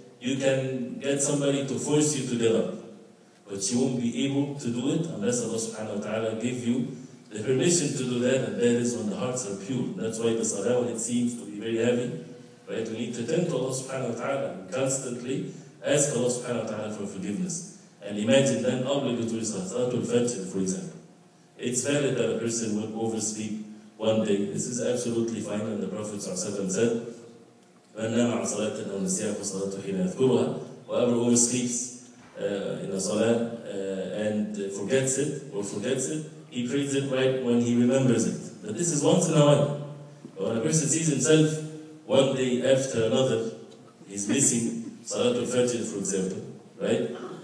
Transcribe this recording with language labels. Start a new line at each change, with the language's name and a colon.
English: You can get somebody to force you to get up. But you won't be able to do it unless Allah subhanahu wa ta'ala give you the permission to do that, and that is when the hearts are pure. That's why the salah, when it seems to be very heavy, right? We need to turn to Allah subhanahu wa ta'ala and constantly ask Allah subhanahu wa ta'ala for forgiveness. And imagine then obligatory Salatul Fajr, for example. It's valid that a person will oversleep one day. This is absolutely fine, and the Prophet ﷺ said,
Arabic: مَنْ نَامَ عَنْ صَلَاةٍ أَوْ نَسِيَهَا فَصَلَاتُهُ حِينَ يَذْكُرُهَا.
English: Whoever oversleeps in a salah and forgets it, he prays it right when he remembers it. But this is once in a while. But when a person sees himself one day after another, he's missing Salatul Fajr, for example, right?